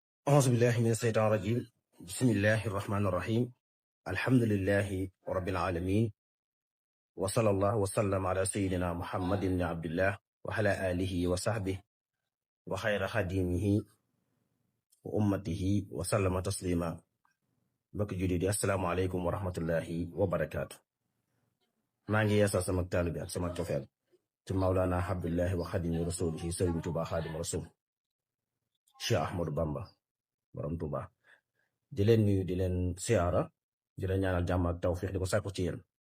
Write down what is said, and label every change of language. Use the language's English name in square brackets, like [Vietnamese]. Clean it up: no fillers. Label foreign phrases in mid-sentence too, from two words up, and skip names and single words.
[Arabic] أعوذ بالله من الشيطان الرجيم بسم الله الرحمن الرحيم الحمد لله رب العالمين وصلى الله وسلم على سيدنا محمد بن عبد الله وعلى آله وصحبه وخير خديمه وأمته وسلم تسليما [Wolof] mbokk jullit yi [Arabic] السلام عليكم ورحمة الله وبركاته. [Wolof] maa ngi yeesal sama taalibe ak sama cofeel ci Mawlana [Arabic] عبد الله وخادم رسوله [Wolof] Sëriñ Tuubaa Xaadimu Rasuul Cheikh Ahmadou Bamba borom Tuubaa di leen nuyu di leen siyaara di leen ñaanal jàmm ak tawfiix di ko sàkku ci yéen.